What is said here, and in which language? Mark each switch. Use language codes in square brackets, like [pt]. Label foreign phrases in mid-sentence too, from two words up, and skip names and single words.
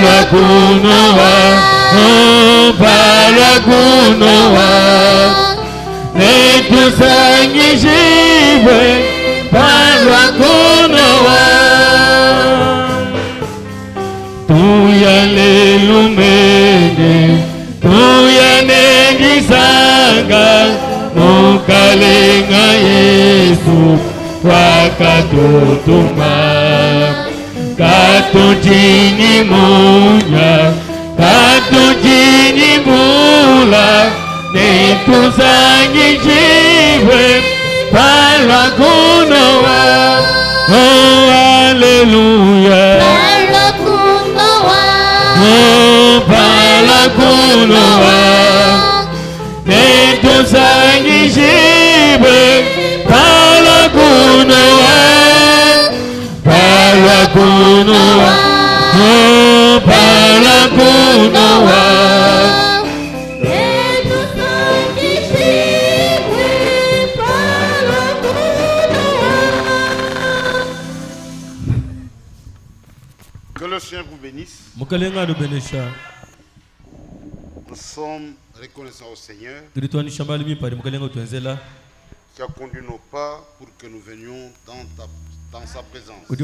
[lua] kunoa, pala kunoa, netusangishibwe, pala kunoa, tuyalelumene, tuyanengisanga, mukalenga Yesu, wakatutuma. Katujini munya, katujini mula, netuzangishibwe, pala kunoa, oh hallelujah, pala kunoa, oh pala kunoa, netuzangishibwe, pala kunoa, pala kunoa, oh pala kunoa, netuzangishibwe, pala kunoa. [fr] Que le Seigneur vous bénisse. Nous sommes reconnaissants au Seigneur qui a conduit nos pas pour que nous venions dans sa présence.